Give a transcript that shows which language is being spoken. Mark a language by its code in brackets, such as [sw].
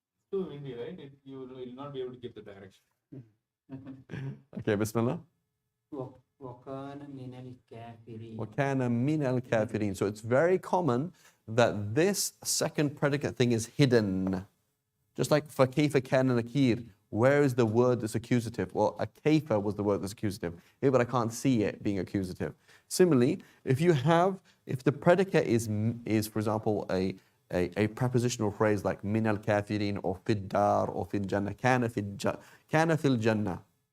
[en] Too windy, right? You will not be able to give the direction. Okay, Bismillah. [ar] وَكَانَ مِنَ الْكَافِرِينَ. وَكَانَ مِنَ الْكَافِرِينَ. [en] So it's very common that this second predicate thing is hidden. Just like [ar] فَكَيْفَ كَانَ نَكِيرٌ. [en] Where is the word that's accusative? Well, a kaifa was the word that's accusative. Yeah, but I can't see it being accusative. Similarly, if the predicate is for example, a prepositional phrase like min al-kafirin or fid dar or fil jannah, [ar] kana fil jannah.